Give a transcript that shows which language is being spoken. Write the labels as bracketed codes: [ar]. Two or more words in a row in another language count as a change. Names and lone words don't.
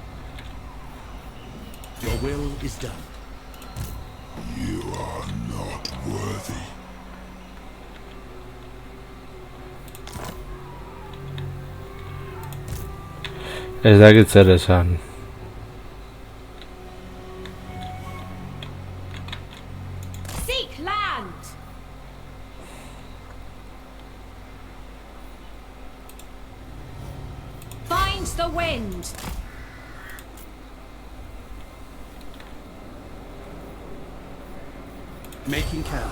[en] Your will is done. You are not worthy. [eu] Ez dakit zer esan. [en] Seek land! Find the wind! Making camp.